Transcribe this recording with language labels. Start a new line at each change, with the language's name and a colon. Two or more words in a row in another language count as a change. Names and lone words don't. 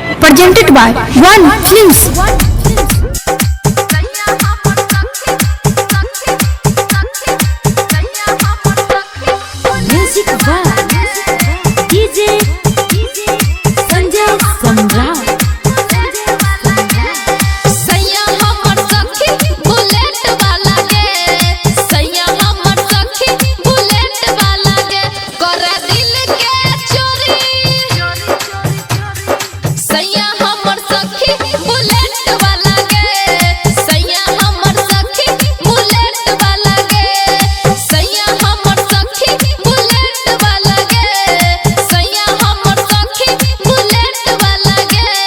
English: presented by One Films. Music by DJ Sanjay Samrat.
Maithili: सैया हमर सखी बुलेट वाला गे, सैया हमर सखी बुलेट वाला गे, कर दिल के चोरी। सैया हमर सखी बुलेट वाला गे, सैया हमर सखी बुलेट वाला गे, सैया हमर सखी बुलेट वाला गे, सैया हमर सखी बुलेट वाला गे।